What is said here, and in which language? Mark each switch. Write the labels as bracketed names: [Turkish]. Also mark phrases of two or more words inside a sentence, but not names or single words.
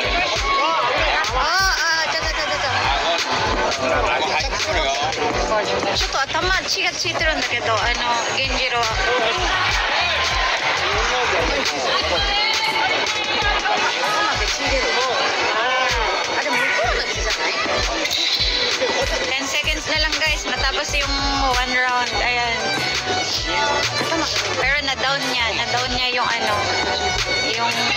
[Japanese] ちょっと頭血がついてるんだけど、源次郎。 [Filipino] 10 seconds na lang guys, matapos yung 1 round. Ayan. Pero na-down niya yung yung